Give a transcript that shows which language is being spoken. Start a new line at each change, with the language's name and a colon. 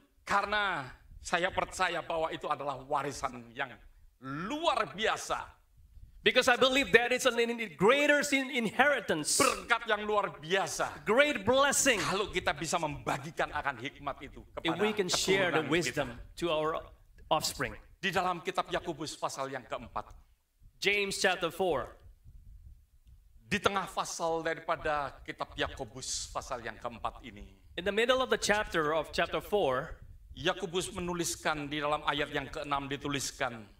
Indonesian: Karena saya percaya bahwa itu adalah warisan yang luar biasa.
English: because I believe that it's a greater inheritance,
Indonesian: Berkat yang luar biasa.
English: great blessing,
Indonesian: Kalau kita bisa membagikan akan hikmat itu
English: if
Indonesian: kepada
English: we can share the
Indonesian: keturunan
English: wisdom
Indonesian: kita.
English: to our offspring.
Indonesian: Di dalam kitab Yakobus pasal yang keempat.
English: James chapter 4.
Indonesian: Di tengah pasal daripada kitab Yakobus pasal yang keempat ini,
English: In the middle of the chapter of chapter 4,
Indonesian: Yakobus menuliskan di dalam ayat yang ke-6 dituliskan,